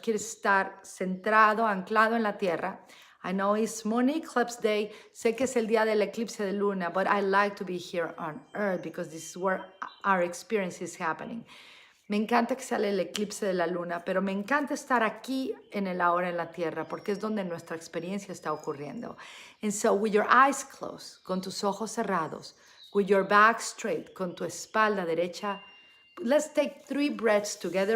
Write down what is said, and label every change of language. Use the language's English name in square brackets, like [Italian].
[Spanish] Quieres estar centrado, anclado en la tierra. [English] I know it's Moon Eclipse Day. [Spanish] Sé que es el día del eclipse de luna, [English] but I like to be here on earth because this is where our experience is happening. [Spanish] Me encanta que sale el eclipse de la luna, pero me encanta estar aquí en el ahora en la tierra porque es donde nuestra experiencia está ocurriendo. [English] And so with your eyes closed, [Spanish] con tus ojos cerrados, [English] with your back straight, [Spanish] con tu espalda derecha, [English] let's take 3 breaths together.